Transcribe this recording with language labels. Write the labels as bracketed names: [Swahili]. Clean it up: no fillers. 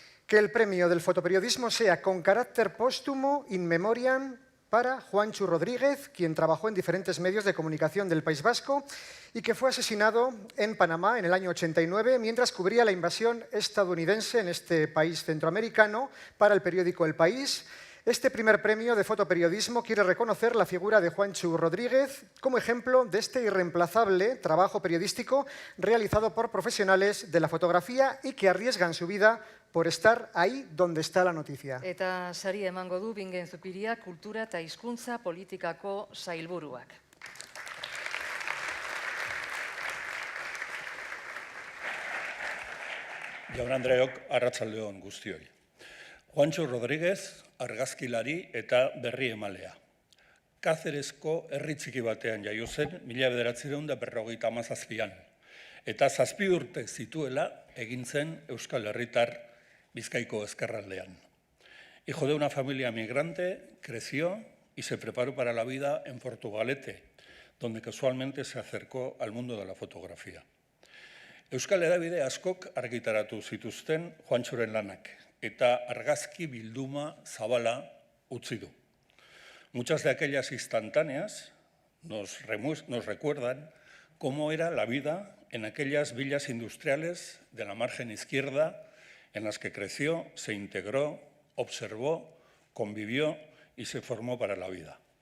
[Spanish] que el premio del fotoperiodismo sea con carácter póstumo in memoriam para Juancho Rodríguez, quien trabajó en diferentes medios de comunicación del País Vasco y que fue asesinado en Panamá en el año 89 mientras cubría la invasión estadounidense en este país centroamericano para el periódico El País. Este primer premio de fotoperiodismo quiere reconocer la figura de Juancho Rodríguez como ejemplo de este irreemplazable trabajo periodístico realizado por profesionales de la fotografía y que arriesgan su vida por estar ahí donde está la noticia. [Basque] Eta sari emango du Bingen Zupiria Kultura eta Hizkuntza Politikako sailburuak. Jaun-andreok, arratsalde on guztioi. Juancho Rodríguez, argazkilari eta berri emalea. Cáceresko herri txiki batean jaio zen 1957an, eta 7 urte zituela egin zen Euskal Herritar Bizkaiko ezkerraldean. [Spanish] Hijo de una familia migrante, creció y se preparó para la vida en Portugalete, donde casualmente se acercó al mundo de la fotografía. [Basque] Euskal hedabide askok argitaratu zituzten Juantxoren lanak, eta argazki bilduma zabala utzi du. [Spanish] Muchas de aquellas instantáneas nos recuerdan cómo era la vida en aquellas villas industriales de la margen izquierda en las que creció, se integró, observó, convivió y se formó para la vida.